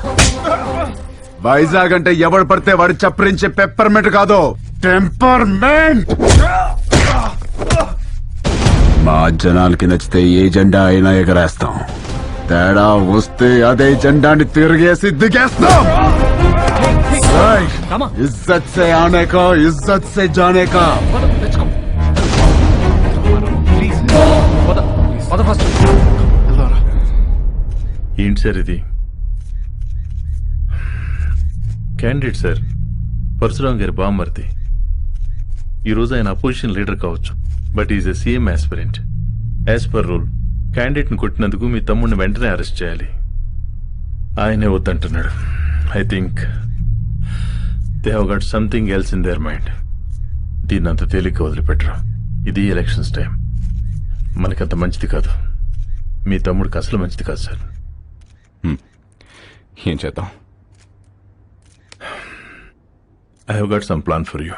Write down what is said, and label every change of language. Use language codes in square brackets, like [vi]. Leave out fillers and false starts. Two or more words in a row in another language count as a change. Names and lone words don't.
[te] వైజాగ్ అంటే ఎవడు పడితే వాడు చప్పరించే పెప్పర్మెంట్ కాదు, టెంపర్మెంట్. మా జనాలకి నచ్చితే ఏ జెండా అయినా ఎగరేస్తాం. తేడా వస్తే అదే జెండాని తిరిగేసి దిగేస్తాం. ఏయ్, [hi] इज्जत से आने का, इज्जत से जाने का. [te] ఏంటి సార్ ఇది? [en] candidate sir [te] పరశురాం గారి బామ్మర్ది. ఈరోజు ఆయన [en] opposition leader [te] కావచ్చు, [en] but is a CM aspirant. as per rule candidate [te] కొట్టినందుకు మీ తమ్ముడిని వెంటనే అరెస్ట్ చేయాలి. ఆయనే వద్దంటున్నాడు. [en] I think they have got something else in their mind. [te] దీన్ని అంత తేలిక వదిలిపెట్టరు. ఇది [en] elections time. [te] మనకంత మంచిది కాదు. మీ తమ్ముడికి అసలు మంచిది కాదు సార్. ఏం చేద్దాం? [en] I have got some plan for you.